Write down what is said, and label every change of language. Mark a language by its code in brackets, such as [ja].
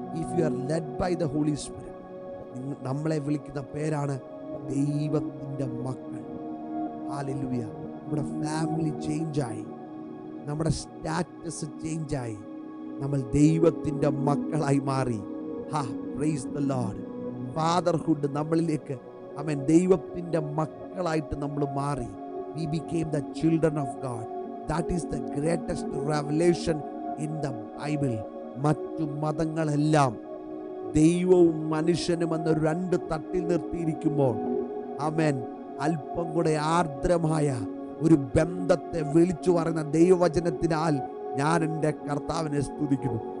[en] if you are led by the Holy Spirit, [ml] നമ്മളെ വിളിക്കുന്ന പേരാണ് ദൈവത്തിൻ്റെ മക്കൾ. [en] ഹല്ലേലൂയ. [ml] നമ്മുടെ ഫാമിലി ചേഞ്ചായി, നമ്മുടെ സ്റ്റാറ്റസ് ചേഞ്ചായി, നമ്മൾ ദൈവത്തിൻ്റെ മക്കളായി മാറി. [en] Praise the Lord. [ml] ഫാദർഹുഡ് നമ്മളിലേക്ക്, ആമേൻ, ദൈവത്തിൻ്റെ മക്കളായിട്ട് നമ്മൾ മാറി. [en] We became the children of God. That is the greatest revelation in the Bible. [ml] മറ്റു മതങ്ങളെല്ലാം ദൈവവും മനുഷ്യനും എന്ന രണ്ട് തട്ടിൽ നിർത്തിയിരിക്കുമ്പോൾ, ആമേൻ, അല്പം കൂടെ ആർദ്രമായ ഒരു ബന്ധത്തെ വിളിച്ചു പറയുന്ന ദൈവവചനത്തിനാൽ ഞാൻ എൻ്റെ കർത്താവിനെ സ്തുതിക്കുന്നു.